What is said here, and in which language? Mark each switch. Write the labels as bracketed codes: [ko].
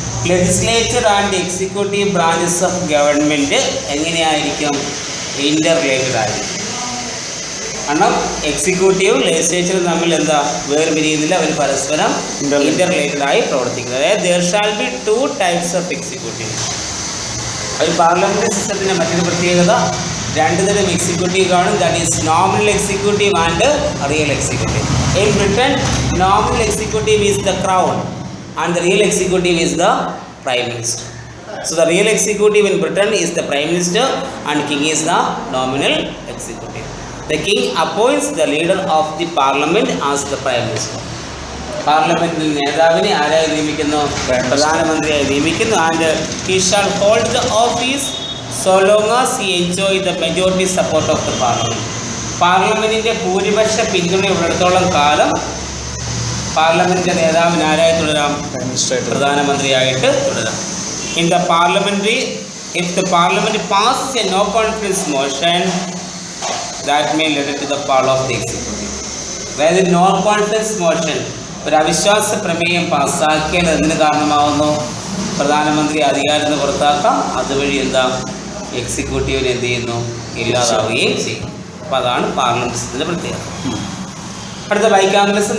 [en] Legislature and executive branches of government എങ്ങനെയായിരിക്കും? [ml] ഇൻ്റർ related ആയിരിക്കും. കാരണം എക്സിക്യൂട്ടീവും ലെജിസ്ലേച്ചറും തമ്മിൽ എന്താ വേർപിരിയുന്നില്ല, അവർ പരസ്പരം ഇൻ്റർ റിലേറ്റഡ് ആയി പ്രവർത്തിക്കുന്നത്. [en] അതായത് there shall be 2 types of executive. [ml] ഒരു പാർലമെൻ്ററി സിസ്റ്റത്തിൻ്റെ മറ്റൊരു പ്രത്യേകത 2 തരം എക്സിക്യൂട്ടീവ് കാണും. [en] That is nominal executive and real executive. In Britain, nominal executive is the crown and the real executive is the prime minister. So the real executive in Britain is the prime minister and king is the nominal executive. The king appoints the leader of the parliament as the prime minister. [ml] പാർലമെന്റിൽ നേതാവിനെ ആരായി നിയമിക്കുന്നു? പ്രധാനമന്ത്രിയായി നിയമിക്കുന്നു. [en] And he shall hold the office so long as he enjoy the majority support of the parliament. [ml] പാർലമെന്റിന്റെ ഭൂരിപക്ഷ പിന്തുണ ഉള്ളിടത്തോളം കാലം പാർലമെന്റിന്റെ നേതാവിന് ആരായി തുടരാം? പ്രധാനമന്ത്രിയായിട്ട് തുടരാം. [en] In the parliamentary, if the parliament passes a no confidence motion, that may lead to the fall of the executive. [ml] അതായത് നോ കോൺഫിഡൻസ് മോഷൻ, ഒരു അവിശ്വാസ പ്രമേയം പാസ്സാക്കിയാൽ അതിന് കാരണമാവുന്നു പ്രധാനമന്ത്രി അധികാരത്തിൽ നിന്ന് പുറത്താക്കാം. അതുവഴി എന്താ എക്സിക്യൂട്ടീവിന് എന്ത് ചെയ്യുന്നു? ഇല്ലാതാവുകയും ചെയ്യും. അപ്പോൾ അതാണ് പാർലമെൻറ്റിൻ്റെ പ്രത്യേകത. അടുത്ത ബൈക്കാമറലിസം.